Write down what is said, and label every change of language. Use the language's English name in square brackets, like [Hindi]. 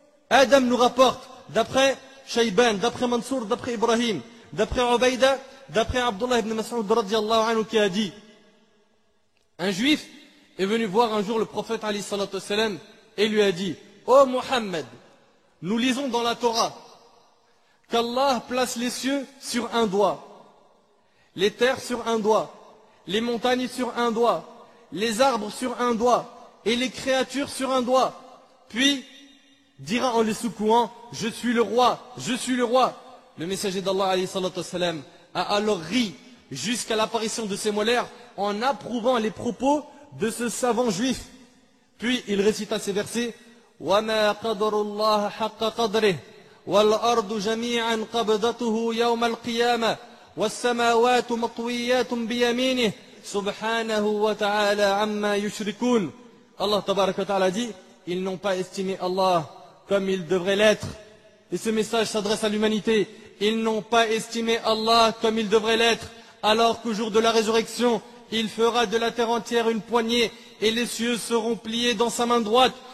[French] Adam nous rapporte, d'après Shayban, d'après Mansour, d'après Ibrahim, d'après Ubayda, d'après Abdullah ibn Mas'ud radiallahu anhu, qui a dit: un juif est venu voir un jour le prophète alayhi salatu wassalam et lui a dit: ô Muhammad, nous lisons dans la Torah qu'Allah place les cieux sur un doigt, les terres sur un doigt, les montagnes sur un doigt, les arbres sur un doigt et les créatures sur un doigt. Puis dira en les secouant: je suis le roi, je suis le roi. Le messager d'Allah alayhi salatu wassalam a alors ri jusqu'à l'apparition de ses molaires en approuvant les propos de ce savant juif. Puis il récita ces versets: [Arabic] وَمَا قَدَرُ اللَّهَ حَقَّ قَدْرِهِ وَالْأَرْضُ جَمِيعًا قَبْضَتُهُ يَوْمَ الْقِيَامَةِ وَالسَّمَاوَاتُ مَطْوِيَّاتٌ بِيَمِينِهِ سُبْحَانَهُ وَتَعَالَى عَمَّا يُشْرِكُونَ. [French] Allah tabaraka wa ta'ala dit: ils n'ont pas estimé Allah comme il devrait l'être. Et ce message s'adresse à l'humanité. Ils n'ont pas estimé Allah comme il devrait l'être, alors qu'au jour de la résurrection, il fera de la terre entière une poignée et les cieux seront pliés dans sa main droite.